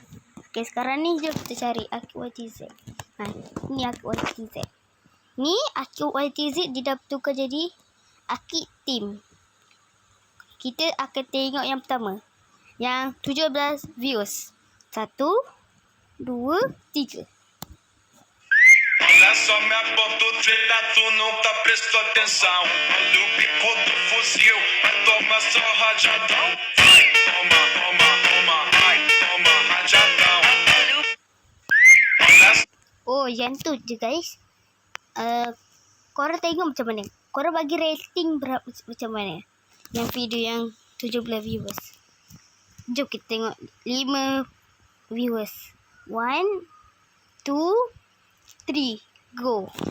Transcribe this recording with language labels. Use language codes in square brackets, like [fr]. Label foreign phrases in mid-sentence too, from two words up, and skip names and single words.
[ms] Okay, sekarang ni jom kita cari Akid YTZ. Ni Akid YTZ. Ni Akid YTZ dia dah tukar jadi Akid Team. Kita akan tengok yang pertama, yang 17 views. 1, 2, 3. [pt] Olha só minha bordoleira, tu nunca prestou atenção. Olha o bico do fuzil, vai tomar só rajadão. Vai, toma, toma, toma, vai, toma rajadão. [ms] Oh, yang tu je guys. Korang tengok macam mana? Korang bagi rating berapa macam mana? Yang video yang 17 viewers. Jom kita tengok 5 viewers. 1, 2, 3, go.